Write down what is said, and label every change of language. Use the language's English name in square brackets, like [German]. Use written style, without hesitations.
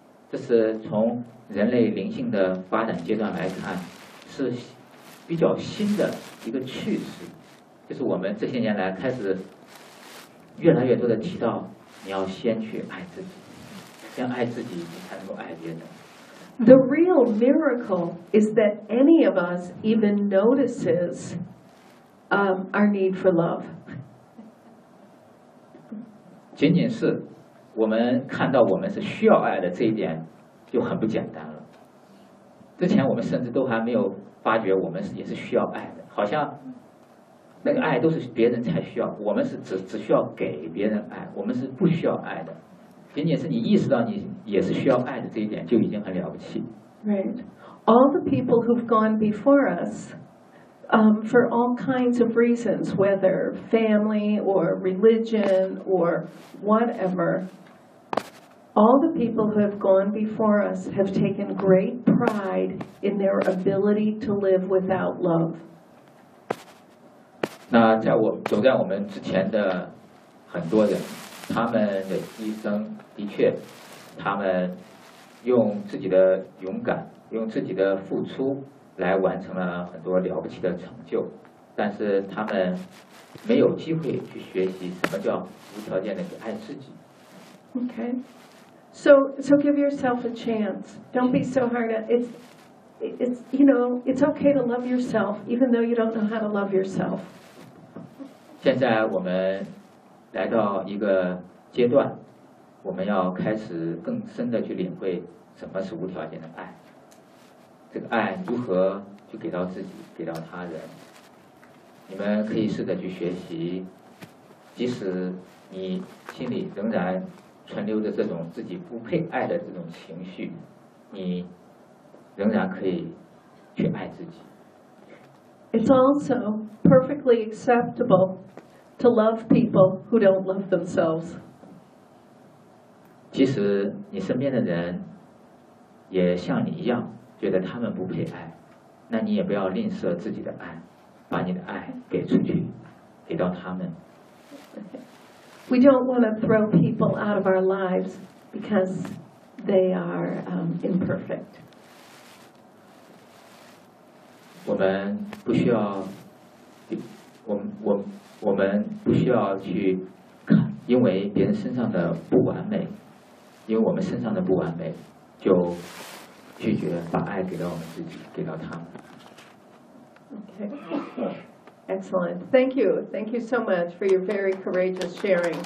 [Chinese] 这是从人类灵性的发展阶段来看是比较新的一个趋势，就是我们这些年来开始越来越多的提到，你要先去爱自己，先爱自己，你才能够爱别人。 [English] The real miracle is that any of us even notices our need for love. [Chinese] 仅仅是我们看到我们是需要爱的这一点，就很不简单了。之前我们甚至都还没有发觉我们也是需要爱的，好像那个爱都是别人才需要，我们是 只需要给别人爱，我们是不需要爱的。仅仅是你意识到你也是需要爱的这一点就已经很了不起。 [English] Right. All the people who've gone before us For all kinds of reasons, whether family or religion or whatever, all the people who have gone before us have taken great pride in their ability to live without love. [Chinese] 那在我走在我们之前的很多人，他们的一生的确，他们用自己的勇敢，用自己的付出来完成了很多了不起的成就，但是他们没有机会去学习什么叫无条件的去爱自己。 [English] Okay, so give yourself a chance. Don't be so hard. It's you know, it's okay to love yourself even though you don't know how to love yourself. [Chinese] 现在我们来到一个阶段，我们要开始更深的去领会什么是无条件的爱。这个爱如何就给到自己，给到他人？你们可以试着去学习，即使你心里仍然存留着这种自己不配爱的这种情绪，你仍然可以去爱自己。 [English] It's also perfectly acceptable to love people who don't love themselves. [Chinese] 即使你身边的人也像你一样觉得他们不配爱，那你也不要吝啬自己的爱，把你的爱给出去，给到他们。 [English] We don't want to throw people out of our lives because they are imperfect. [Chinese] 我们不需要去看，因为别人身上的不完美，因为我们身上的不完美，就拒绝把爱给到我们自己，给到他们。 [English] Okay, excellent. Thank you so much for your very courageous sharing.